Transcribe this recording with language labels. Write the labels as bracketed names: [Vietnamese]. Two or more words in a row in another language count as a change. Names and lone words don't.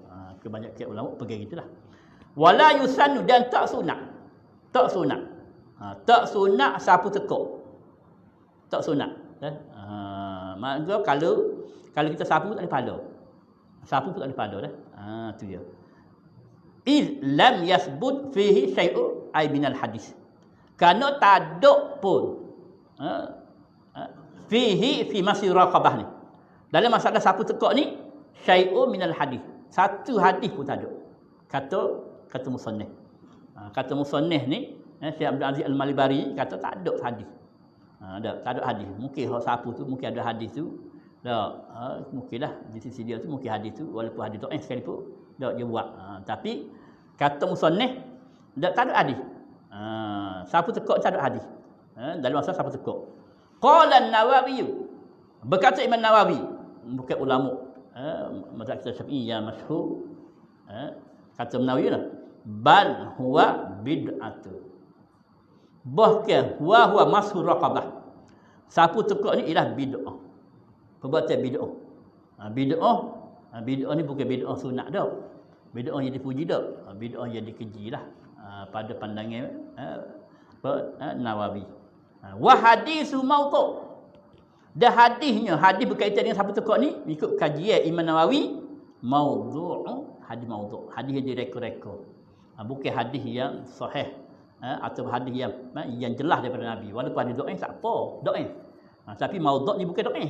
[Malay] Kebanyakan ulama pergi gitulah. [Arabic] ولا يسن [Malay] dan tak sunat. Tak sunat. Tak sunat sapu tekuk. Tak sunat. Maka kalau kita sapu tak ada pahala. Sapu pun tak ada pahala dah. Tu dia. [Arabic] إذ لم يثبت فيه شيء أي من الحديث. [Malay] Kerana tak ada pun [Arabic] في مسح الرقبة [Malay] ni. Dalam masalah sapu tekuk ni [Arabic] شيء من الحديث. [Malay] Satu hadis pun tak ada. Kata musannif. Kata musannif ni, Syekh Abdul Aziz Al-Malibari kata tak ada hadis. Tak ada hadis. Mungkin hak sapu tu mungkin ada hadis tu. Mungkinlah di sisi dia tu mungkin hadis tu walaupun hadis tu sekalipun dia buat. Tapi kata musannif tak ada hadis. Sapu tekuk tak ada hadis. Dalam masalah sapu tekuk. [Arabic] قال النووي. [Malay] Berkata Imam Nawawi, bukan ulama mazhab kita Syafi'i yang masyhur, kata Nawawi lah, [Arabic] بل هو بدعة. Bahkan هو مسح الرقبة. [Malay] Sapu tekuk ni ialah bid'ah. Perbuatan bid'ah. Bid'ah ni bukan bid'ah sunat dah. Bid'ah yang dipuji dah. Bid'ah yang dikeji lah pada pandangan Nawawi. [Arabic] والحديث موضوع'. [Malay] Dan hadis berkaitan dengan sapu tekuk ni ikut kajian Imam Nawawi mawdu', hadis mawdu', hadis yang direka-reka. Bukan hadis yang sahih atau hadis yang jelas daripada Nabi. Walaupun hadis dhaif tak apa, dhaif. Tapi mawdu' ni bukan dhaif.